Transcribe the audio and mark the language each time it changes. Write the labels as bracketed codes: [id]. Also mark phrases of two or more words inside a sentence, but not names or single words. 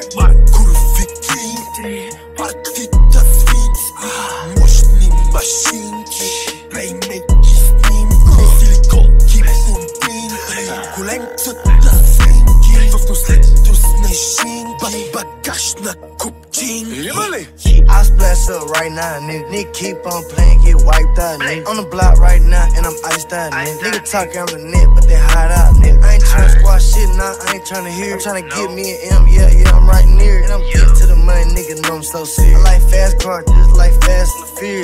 [bg] Куровики, партита свински, мощни машинки, плеймейки снимки, силиконки, пумпинки, коленцата свинки, в носледство снежинки, багаж на купчинки. Има ли? [en] I splash up right now, nigga keep on playing, get wiped out, nigga. On the block right now, and I'm iced out, nigga. Nigga talking on the net, but they hide out, nigga. I ain't tryna squash shit, nah, I ain't tryna hear. I'm tryna get me an M, yeah, I'm right near it. And I'm getting to the money, nigga, know I'm so serious. I like fast cars, just like Fast and the Furious.